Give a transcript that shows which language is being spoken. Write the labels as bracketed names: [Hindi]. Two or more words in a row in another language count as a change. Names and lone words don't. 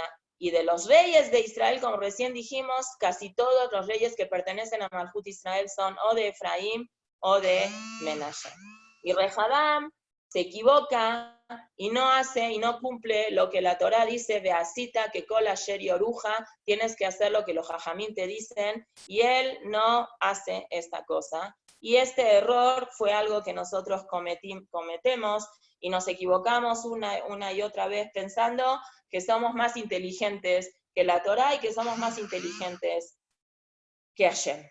[Spanish] Y de los reyes de Israel, como recién dijimos, casi todos los reyes que pertenecen a Malhut Israel son o de Efraín o de Menashe. Y Rehabam se equivoca y no hace y no cumple lo que la Torá dice, Beasita, que [Hebrew] כל אשר יורוך, [Spanish] tienes que hacer lo que los jajamín te dicen, y él no hace esta cosa. Y este error fue algo que nosotros cometemos y nos equivocamos una y otra vez pensando que somos más inteligentes que la Torá y que somos más inteligentes que Hashem.